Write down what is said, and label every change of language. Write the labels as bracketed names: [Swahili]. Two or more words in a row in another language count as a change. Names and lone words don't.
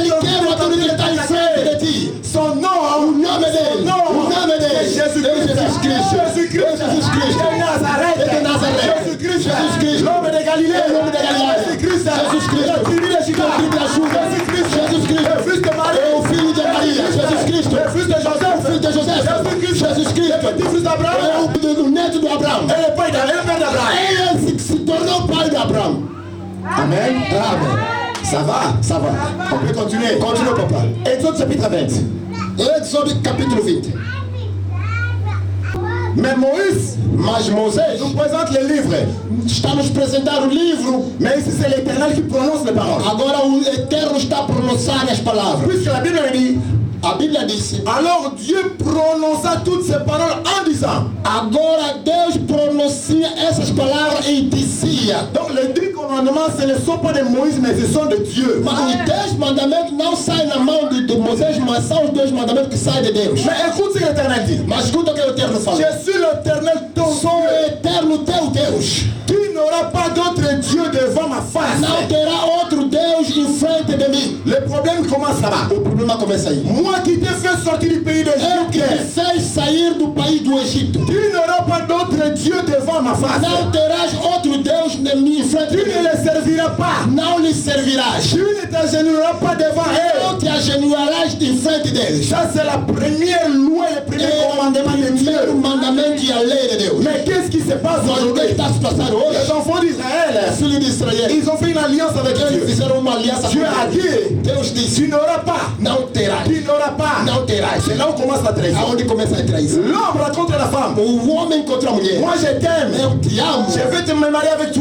[French] son nom, Jésus-Christ, de Nazareth, Jésus-Christ, l'homme de Galilée, Jésus-Christ, la tribu de Juda, Jésus-Christ, le fils de Marie, Jésus-Christ, le fils de Joseph, Jésus-Christ, le petit-fils d'Abraham, et le père d'Abraham. Amen. Ça va. On peut continuer. Continue, papa. Exode chapitre 20. Exode chapitre 20. Mais Moïse nous présente le livre. [Portuguese] Estamos apresentando o livro. [French] Mais ici c'est l'Éternel qui prononce les paroles. [Portuguese] Agora o Eterno está a pronunciar as palavras. [French] Puisque la Bible dit, [Portuguese] a Bíblia disse, [French] alors Dieu prononça toutes ces paroles en disant. [Portuguese] Agora Deus pronuncia essas palavras e dizia. [French] Donc les 10 commandements ce ne sont pas de Moïse, mais ce sont de Dieu. [Portuguese] Mas os 10 mandamentos não saem na mão de Moisés, mas são os 10 mandamentos que saem de Deus. [French] Mais écoute ce que l'Éternel dit. [Portuguese] Mas escuta o que o Eterno fala. [French] Je suis l'Éternel ton Dieu. [Portuguese] Sou o Eterno teu Deus. [French] Tu n'auras pas d'autre Dieu devant ma face. [Portuguese] Não terá outro Deus em frente de mim. [French] Le problème commence là-bas. [Portuguese] O problema começa aí. [French] Moi qui t'ai fait sortir du pays d'Égypte. [Portuguese] Que te fez sair do país do Egito. [French] Tu n'auras pas d'autre Dieu devant ma face. [Portuguese] Não terás outro Deus em frente de mim. [French] Tu ne le serviras pas. [Portuguese] Não lhe servirás. [French] Tu ne t'agenouilleras pas devant elle. [Portuguese] Não te agenouillarás em frente deles. [French] Ça c'est la première loi, le premier commandement de Dieu. [Portuguese] O mandamento e a lei de Deus. [French] Mais qu'est-ce qui se passe aujourd'hui? Les enfants d'Israël, ils ont fait une alliance avec Dieu. Dieu a dit, tu n'auras pas, tu n'auras pas. C'est là où commence la trahison. L'homme rencontre la femme. Moi je t'aime, je vais te marier avec toi.